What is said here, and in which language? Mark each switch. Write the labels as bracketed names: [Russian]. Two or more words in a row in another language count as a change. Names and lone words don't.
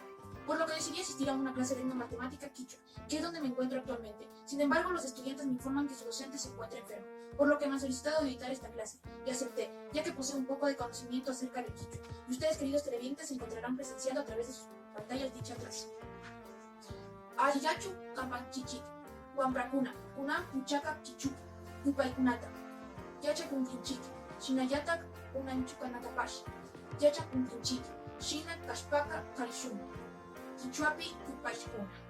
[Spanish] Por lo que decidí asistir a una clase de etnomatemática quichua, que es donde me encuentro actualmente. Sin embargo, los estudiantes me informan que su docente se encuentra enfermo, por lo que me han solicitado editar esta clase, y acepté, ya que poseo un poco de conocimiento acerca del quichua, y ustedes, queridos televidentes, se encontrarán presenciando a través de sus pantallas dicha clase. [Quechua] Ayachu Kampanchichit, Wambracuna, Kunam Puchaca Chichuc, Yupaikunata, Yacha Kuntinchik, Shinayatak, Unanchukanakapash, Yacha Kuntinchik, Shina Kashpaka Karishun, Kichuapi Kupashkuna.